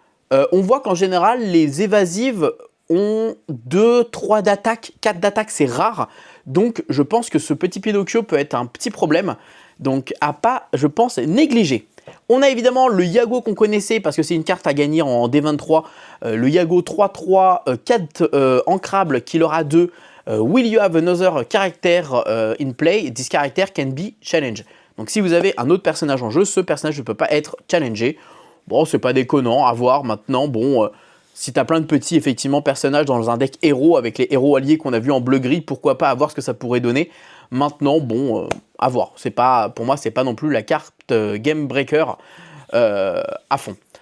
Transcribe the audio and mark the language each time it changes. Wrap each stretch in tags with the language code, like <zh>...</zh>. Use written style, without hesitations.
<fr>On voit qu'en général, les évasives ont 2, 3 d'attaque, 4 d'attaque, c'est rare. Donc je pense que ce petit Pinocchio peut être un petit problème, donc à pas, je pense, négliger. On a évidemment le Yago qu'on connaissait parce que c'est une carte à gagner en D23. Le Yago 3-3, 4 ancrables qu'il aura 2.</fr> <en>Will you have another character in play? This character can be challenged.</en> <fr>Donc si vous avez un autre personnage en jeu, ce personnage ne peut pas être challengé. Bon, c'est pas déconnant à voir maintenant. Bon, si tu as plein de petits effectivement personnages dans un deck héros avec les héros alliés qu'on a vu en bleu-gris, pourquoi pas, à voir ce que ça pourrait donner. Maintenant, bon, à voir. Pas, pour moi, c'est pas non plus la carte Game Breaker à fond.</fr>